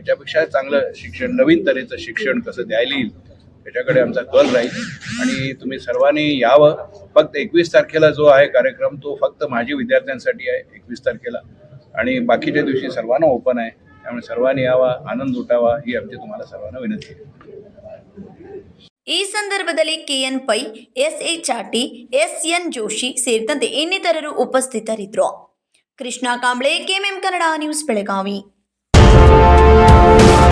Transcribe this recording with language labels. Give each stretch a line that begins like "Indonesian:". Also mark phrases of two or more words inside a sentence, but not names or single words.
Marathi: ह्याच्यापेक्षा चांगलं शिक्षण, नवीन तऱ्हेचं शिक्षण कसं द्यायला येईल याच्याकडे आमचा कल राहील. आणि तुम्ही सर्वांनी यावं. फक्त 21 तारखेला जो आहे कार्यक्रम तो फक्त माझी विद्यार्थ्यांसाठी आहे 21 तारखेला, आणि बाकीच्या दिवशी सर्वांना ओपन आहे. त्यामुळे सर्वांनी यावा, आनंद लुटावा ही आमची तुम्हाला सर्वांना विनंती आहे.
Kannada: ಈ ಸಂದರ್ಭದಲ್ಲಿ KN ಪೈ, SA ಚಾಟಿ, SN ಜೋಶಿ ಸೇರಿದಂತೆ ಇನ್ನಿತರರು ಉಪಸ್ಥಿತರಿದ್ದರು. ಕೃಷ್ಣ ಕಾಂಬ್ಳೆ, KMM ಕನ್ನಡ ನ್ಯೂಸ್, ಬೆಳಗಾವಿ.